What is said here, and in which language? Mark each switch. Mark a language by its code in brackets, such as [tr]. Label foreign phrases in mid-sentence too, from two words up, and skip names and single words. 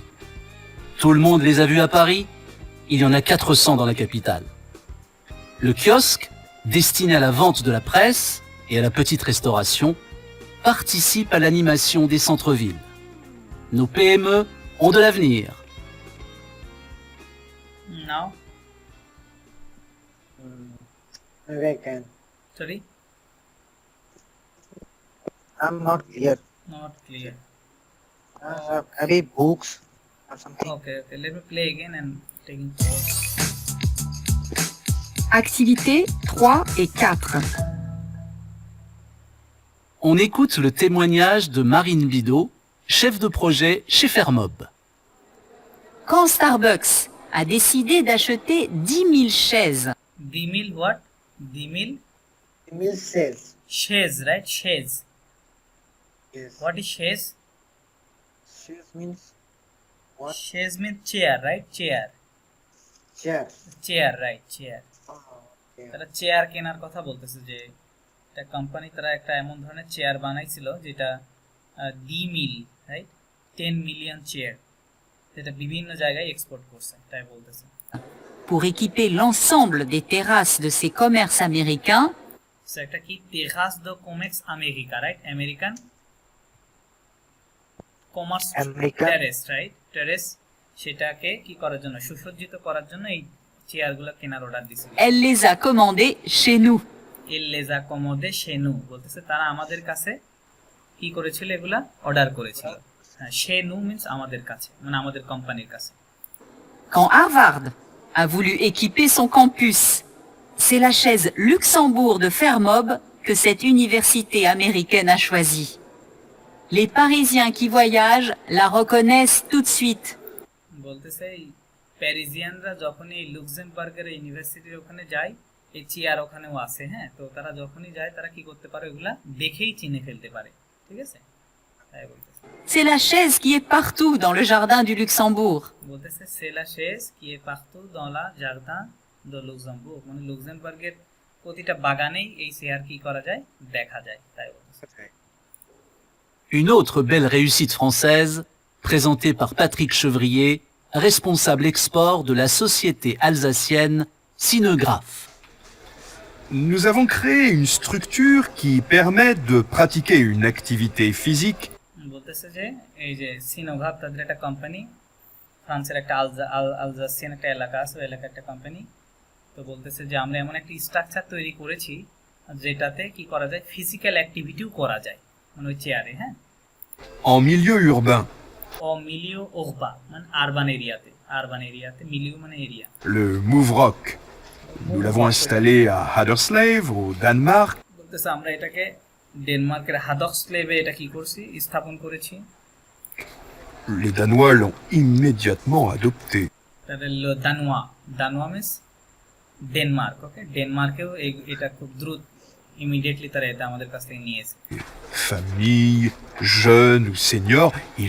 [fr] Tout le monde les a vus à Paris, il y en a 400 dans la capitale. Le kiosque, destiné à la vente de la presse et à la petite restauration, participe à l'animation des centres-villes. Nos PME ont de l'avenir. [en] Now, maybe I can sorry, I'm not clear not clear. maybe books or something Okay, let me play again and taking pause. [fr] Activités 3 et 4. On écoute le témoignage de Marine Bidot, chef de projet chez Fermob. Quand Starbucks a décidé d'acheter 10 000 chaises, [en] 10,000 what? 10,000 email says chaise, right? Chaise. yes What is chaise? Shoes means what Chaise means chair, right? Chair, right? Chair. okay. [bn] তারা চেয়ার কেনার কথা বলতেছে, যে একটা কোম্পানি তারা একটা এমন ধরনের চেয়ার বানাইছিল যেটা ডি মিল, রাইট, 10 মিলিয়ন চেয়ার, যেটা বিভিন্ন জায়গায় এক্সপোর্ট করছে, তাই বলতেছে। [fr] pour équiper l'ensemble des terrasses de ses commerces américains, [bn] সো একটা কি [fr] terrasses de commerces américains, [bn] রাইট, [en] American commerce American. [bn] টেরেস, রাইট, টেরেস, সেটাকে কি করার জন্য, সুসজ্জিত করার জন্য এই চেয়ারগুলো কেনার অর্ডার দিছিল। [fr] elle les a commandées chez nous. elle les a commandées chez nous [bn] বলতেছে তারা আমাদের কাছে কি করেছিল, এগুলা অর্ডার করেছিল। হ্যাঁ, শেনু মিন্স আমাদের কাছে, মানে আমাদের কোম্পানির কাছে। [fr] Quand Harvard a voulu équiper son campus, c'est la chaise Luxembourg de Fermob que cette université américaine a choisie. Les Parisiens qui voyagent la reconnaissent tout de suite. [bn] বলতেছে এই প্যারিজিয়ানরা যখন এই লুক্সেমবার্গের ইউনিভার্সিটির ওখানে যায়, এই চেয়ার ওখানেও আছে, হ্যাঁ, তো তারা যখনই যায় তারা কি করতে পারে, এগুলা দেখেই চিনে ফেলতে পারে, ঠিক আছে, তাই বলতেছে। [fr] C'est la chaise qui est partout dans le jardin du Luxembourg. বলতেছে c'est la chaise qui est partout dans la jardin de Luxembourg, [bn] মানে লুক্সেমবার্গের প্রতিটা বাগানেই এই চেয়ার কি করা যায় দেখা যায় তাই বলতেছে। [fr] Une autre belle réussite française, présentée par Patrick Chevrier, responsable export de la société alsacienne Cinegraph. Nous avons créé une structure qui permet de pratiquer une activité physique [bn] বলতেছে যে এই যে সিনোগ্রাফ তাদের একটা কোম্পানি, ফ্রান্সের একটা আলজাসিয়ান একটা এলাকা আছে, ওই এলাকার একটা কোম্পানি। তো বলতেছে যে আমরা এমন একটা স্ট্রাকচার তৈরি করেছি যেটাতে কি করা যায়, [en] physical activity [bn] করা যায়, মানে ওই চেয়ারে। হ্যাঁ, [fr] en milieu urbain. en milieu urbain [bn] মানে [en] urban area, [bn] মিলিও মানে এরিয়া। [fr] Le Mouvrock. Nous l'avons installé à Haderslev, au Danemark. [bn] বলতেছে আমরা এটাকে ডেনমার্কের হাদক্সলেভে এটা কি করছি, স্থাপন করেছি। [fr] Les Danois l'ont immédiatement adopté. [bn] তাদের দানুয়া মিন্স ডেনমার্ক। ওকে, ডেনমার্কেও এটা খুব দ্রুত ইমিডিয়েটলি তারা এটা আমাদের কাছ থেকে নিয়েছে। [fr] Famille, jeunes ou seniors, ils